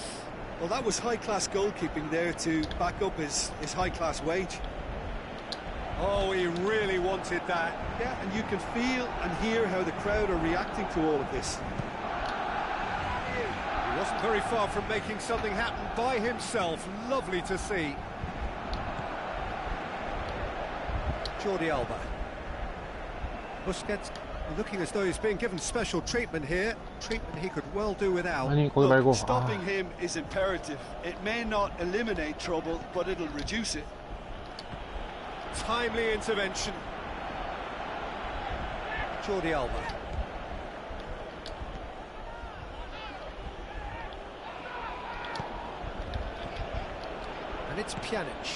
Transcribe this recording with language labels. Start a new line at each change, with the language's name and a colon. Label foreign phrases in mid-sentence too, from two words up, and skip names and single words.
English: Well, that was high-class goalkeeping there to back up his high-class wage. Oh, he really wanted that. Yeah, and you can feel and hear how the crowd are reacting to all of this. He wasn't very far from making something happen by himself. Lovely to see. Jordi Alba. Busquets looking as though he's being given special treatment here. Treatment he could well do without.
Korean: 아니 거기 말고.
English: Stopping him is imperative. It may not eliminate trouble, but it'll reduce it. Timely intervention. Jordi Alba. And it's Pjanic.